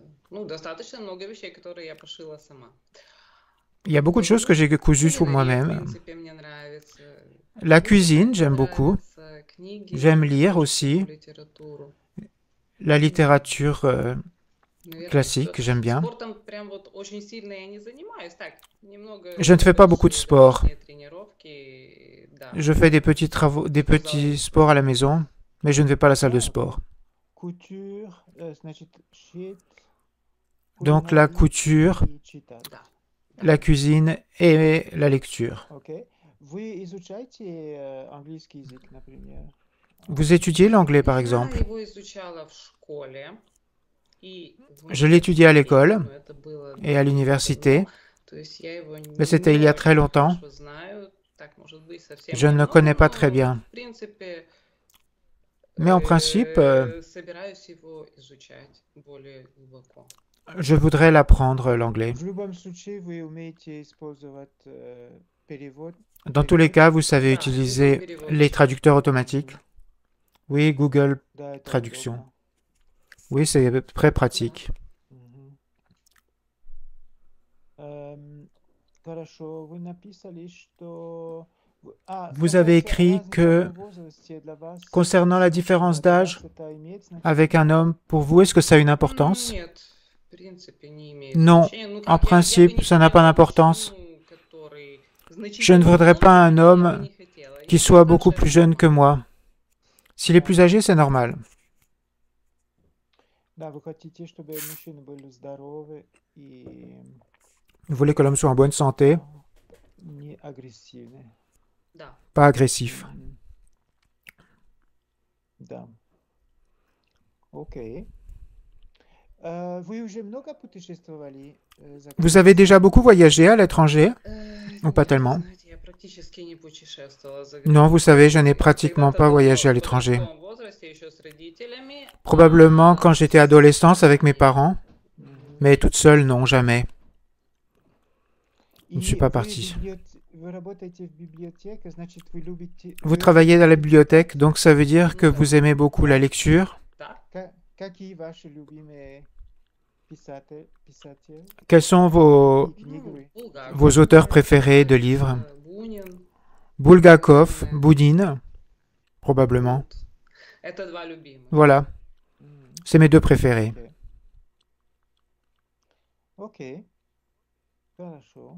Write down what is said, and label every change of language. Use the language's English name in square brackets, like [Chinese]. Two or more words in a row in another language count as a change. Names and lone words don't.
[French] Il y a beaucoup de choses que j'ai cousues sur moi-même. La cuisine, j'aime beaucoup. [Russian] книги, [French] J'aime lire [Russian] художественную [French] aussi [Russian] литературу. [French] la littérature [Russian] Наверное, [French] classique, [Russian] все. [French] j'aime bien. [Russian] Спортом прям вот очень сильно я не занимаюсь. Так, немного [French] Je ne fais pas beaucoup de [Russian] небольшие [French] sport. [Russian] домашние тренировки, да. [French] Je fais des petits travaux, des petits sports à la maison, mais je ne vais pas à la salle de Ah, sport. couture, [Russian] значит, шить, [French] Donc la [Russian] кулинарить [French] couture, [Russian] и читать. Да. [French] la cuisine et la lecture. [Russian] Окей. Вы изучаете английский язык, например? [French] Vous étudiez l'anglais par [Russian] Я [French] exemple? [Russian] его изучала в школе и в [French] Je l'étudiais à [Russian] университете, [French] l'école [Russian] но это было [French] et à l'université, [Russian] давно. То есть я его [French] mais c'était il y a très [Russian] очень [French] longtemps. [Russian] хорошо знаю. Так, может быть, совсем [French] Je ne le [Russian] немного, [French] connais pas [Russian] но, [French] très bien. [Russian] в принципе, [French] Mais en principe, [Russian] собираюсь его изучать более глубоко. [French] je voudrais l'apprendre l'anglais. [Russian] В любом случае, вы умеете использовать перевод. [French] Dans tous les cas, vous savez [Russian] Да, [French] utiliser [Russian] Google перевод. [French] les traducteurs automatiques. Oui, Google. [Russian] Да, это [French] Traduction. [Russian] удобно. [French] Oui, c'est très pratique. [Russian] Мгм. Хорошо, вы написали, что... [French] Vous avez écrit que concernant la différence d'âge avec un homme, pour vous, est-ce que ça a une importance? [Russian] Нет, в принципе, не имеет [French] Non, [Russian] значения. Ну, [French] en [Russian] как, я бы [French] principe, [Russian] не [French] ça n'a pas [Russian] поняла, [French] d'importance. [Russian] почему, который [French] Je ne [Russian] значительно [French] voudrais pas un [Russian] моложе, я бы [French] homme [Russian] не хотела. [French] qui [Russian] Если [French] soit beaucoup [Russian] старше, [French] plus [Russian] это [French] jeune que [Russian] нормально. [French] moi. S'il est plus âgé, c'est normal. [Russian] Да, вы хотите, чтобы мужчины были здоровы и [French] Vous voulez que l'homme soit en bonne santé, [Russian] не агрессивны. Да. [French] pas agressif. [Russian] Мгм. Да. Окей. Вы уже много путешествовали за [French] Vous avez déjà beaucoup voyagé à l'étranger? Ou pas [Russian] Нет, [French] tellement? [Russian] знаете, я практически не путешествовала за [French] Non, vous savez, je n'ai [Russian] границей. [French] pratiquement [Russian] Когда-то [French] pas [Russian] давно, [French] voyagé à [Russian] в [French] l'étranger. [Russian] подростковом возрасте, еще с родителями, [French] Probablement quand j'étais adolescence avec mes parents, Мгм. mais toute seule, non, jamais. Je ne suis [Russian] И [French] pas [Russian] вы [French] parti. [Russian] вы работаете в библиотеке, значит, вы любите... [French] Vous travaillez à la bibliothèque, donc ça veut dire que vous aimez beaucoup la lecture. [Russian] да, Какие ваши любимые писатели? [French] Quels sont vos [Russian] Книги? [French] vos auteurs préférés de livres? [Russian] Бунин, [French] Bulgakov, Boudine, probablement. [Russian] вот. Это два любимых. [French] Voilà, М, c'est mes deux préférés. [Russian] Окей. Хорошо.